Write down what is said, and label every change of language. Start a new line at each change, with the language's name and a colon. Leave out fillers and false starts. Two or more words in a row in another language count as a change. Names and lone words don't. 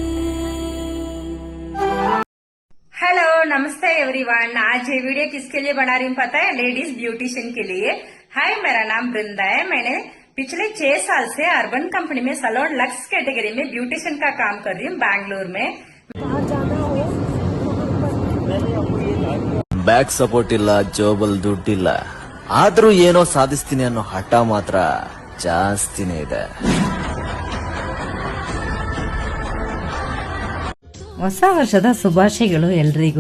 Hindi: हेलो नमस्ते एवरीवन। आज ये वीडियो किसके लिए बना रही हूँ पता है?
English: ladies beautician
Hindi: के लिए। हाय, मेरा नाम वृंदा है। मैंने पिछले 6 साल से अर्बन कंपनी में
English: Salon Luxe category
Hindi: में ब्यूटिशियन का काम कर रही हूँ बैंगलोर में।
English: back support
Kannada: ಇಲ್ಲ, ಜೋಬಲ್ ದುಡ್ಡಿಲ್ಲ, ಆದ್ರೂ ಏನೋ ಸಾಧಿಸ್ತೀನಿ ಅನ್ನೋ ಹಠ ಮಾತ್ರ ಜಾಸ್ತಿನೇ ಇದೆ. ಹೊಸ ವರ್ಷದ ಶುಭಾಶಯಗಳು ಎಲ್ರಿಗೂ.